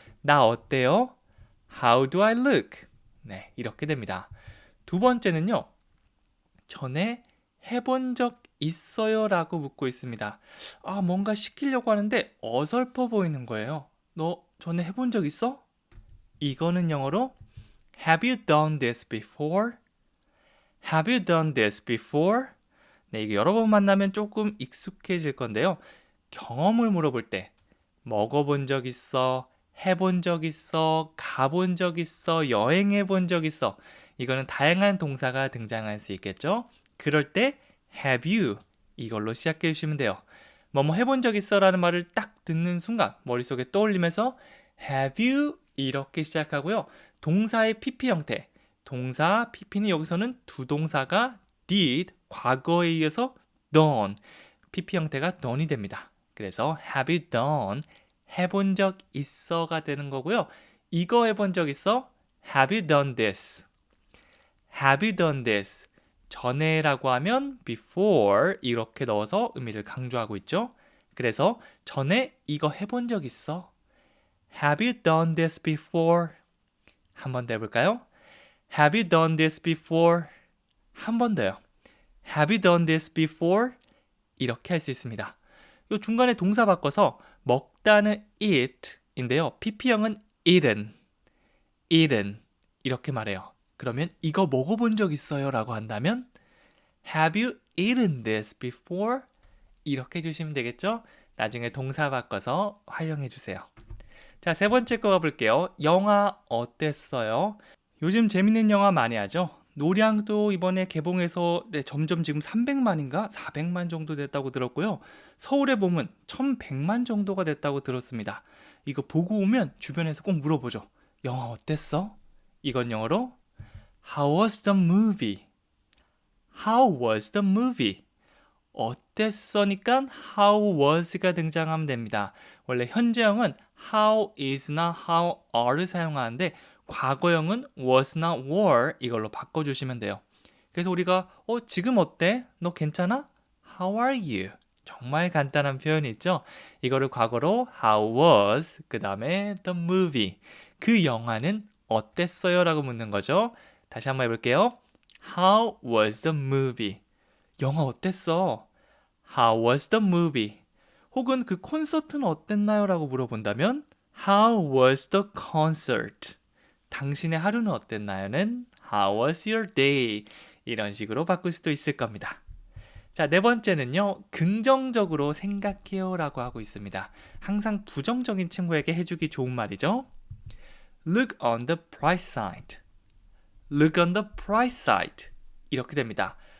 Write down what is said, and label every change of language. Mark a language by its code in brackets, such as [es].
[ko] 나 어때요? [en] How do I look? [ko] 네, 이렇게 됩니다. 두 번째는요. 전에 해본 적 있어요? 라고 묻고 있습니다. 뭔가 시키려고 하는데 어설퍼 보이는 거예요. 너 전에 해본 적 있어? 이거는 영어로 [en] Have you done this before? Have you done this before? [ko] 네, 이게 여러 번 만나면 조금 익숙해질 건데요. 경험을 물어볼 때 먹어본 적 있어? 해본 적 있어? 가본 적 있어? 여행해 본 적 있어? 이거는 다양한 동사가 등장할 수 있겠죠? 그럴 때 have you 이걸로 시작해 주시면 돼요. 뭐뭐 해본 적 있어? 라는 말을 딱 듣는 순간 머릿속에 떠올리면서 have you 이렇게 시작하고요. 동사의 PP 형태. 동사 PP는 여기서는 두 동사가 did, 과거에 의해서 done, PP 형태가 done이 됩니다. 그래서 have you done, 해본 적 있어가 되는 거고요. 이거 해본 적 있어? [en] Have you done this? Have you done this? [ko] 전에라고 하면 before 이렇게 넣어서 의미를 강조하고 있죠. 그래서 전에 이거 해본 적 있어? [en] Have you done this before? [ko] 한 번 더 해볼까요? [en] Have you done this before? [ko] 한 번 더요. [en] Have you done this before? [ko] 이렇게 할 수 있습니다. 이 중간에 동사 바꿔서 먹다는 eat인데요. PP형은 eaten 이렇게 말해요. 그러면 이거 먹어본 적 있어요? 라고 한다면 [en] Have you eaten this before? [ko] 이렇게 해주시면 되겠죠? 나중에 동사 바꿔서 활용해 주세요. 자, 세 번째 거 가볼게요. 영화 어땠어요? 요즘 재밌는 영화 많이 하죠? 노량도 이번에 개봉해서 점점 지금 300만인가 400만 정도 됐다고 들었고요. 서울의 봄은 1100만 정도가 됐다고 들었습니다. 이거 보고 오면 주변에서 꼭 물어보죠. 영화 어땠어? 이건 영어로 [en] How was the movie? How was the movie? [ko] 어땠어니까 how was가 등장하면 됩니다. 원래 현재형은 how is나 how are를 사용하는데 과거형은 was나 were 이걸로 바꿔주시면 돼요. 그래서 우리가 지금 어때? 너 괜찮아? [en] How are you? [ko] 정말 간단한 표현이 있죠? 이거를 과거로 how was 그 다음에 the movie 그 영화는 어땠어요? 라고 묻는 거죠. 다시 한번 해볼게요. [en] How was the movie? [ko] 영화 어땠어? [en] How was the movie? [ko] 혹은 그 콘서트는 어땠나요? 라고 물어본다면 [en] How was the concert? [ko] 당신의 하루는 어땠나요?는 [en] How was your day? [ko] 이런 식으로 바꿀 수도 있을 겁니다. 자, 네 번째는요. 긍정적으로 생각해요 라고 하고 있습니다. 항상 부정적인 친구에게 해주기 좋은 말이죠. [en] Look on the bright side. Look on the bright side. [ko] 이렇게 됩니다.